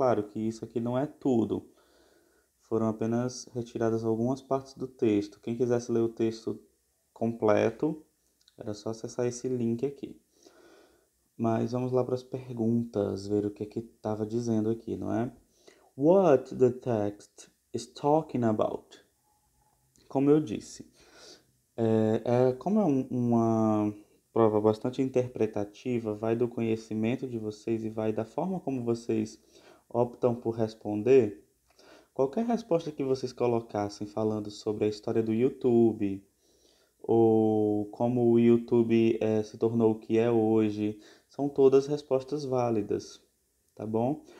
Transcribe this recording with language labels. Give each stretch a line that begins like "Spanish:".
Portuguese: Claro que isso aqui não é tudo. Foram apenas retiradas algumas partes do texto. Quem quisesse ler o texto completo, era só acessar esse link aqui. Mas vamos lá para as perguntas, ver o que estava dizendo aqui, não é?
English: What the text is talking about?
Portuguese: Como eu disse, como é uma prova bastante interpretativa, vai do conhecimento de vocês e vai da forma como vocês optam por responder. Qualquer resposta que vocês colocassem falando sobre a história do YouTube, ou como o YouTube se tornou o que é hoje, são todas respostas válidas, tá bom?